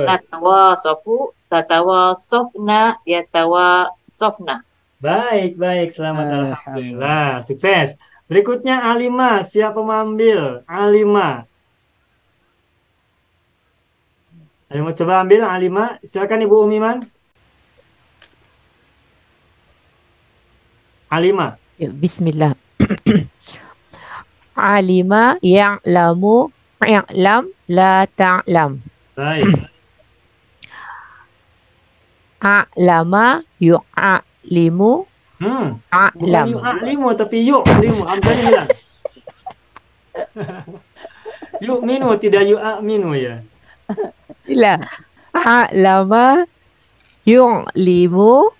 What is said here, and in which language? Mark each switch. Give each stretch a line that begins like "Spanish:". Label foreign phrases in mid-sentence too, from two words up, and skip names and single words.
Arabic: نتواصف تتواصفن يتواصفن.
Indonesian: Baik, baik. Selamat. Alhamdulillah. Sukses. Berikutnya Alima. Siapa mau ambil? Alima. Alima coba ambil Alima. Silakan Ibu Umiman. Alima. Ya, Bismillah.
Arabic: علم يعلم اعلم لا تعلم.
Indonesian: Baik.
Arabic: أعلم يعلّم
Indonesian: Bukan
Arabic: a'lam.
Indonesian: yu'alimu tapi yu'alimu. Hamzahnya hilang. Yu'minu tidak yu'aminu ya.
Arabic: Bila أعلم يعلم